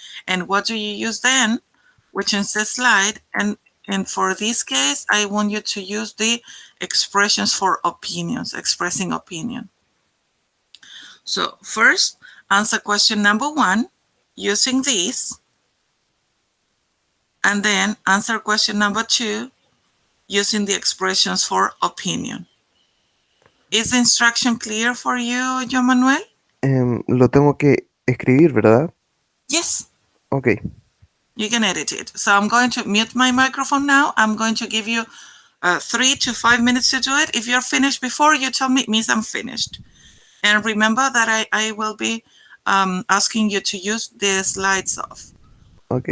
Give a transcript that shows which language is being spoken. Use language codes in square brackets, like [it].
[en] And what do you use then? Which is the slide. And for this case, I want you to use the expressions for opinions, expressing opinion. So first, answer question number 1 using this, and then answer question number 2 using the expressions for opinion. Is the instruction clear for you, Joan Manuel? [es] Lo tengo que escribir, ¿verdad? [en] Yes, Ok, you can edit it. So I'm going to mute my microphone now. I'm going to give you 3 to 5 minutes to do it. If you're finished before you tell me, it means I'm finished. And remember that I will be asking you to use the slides of ok.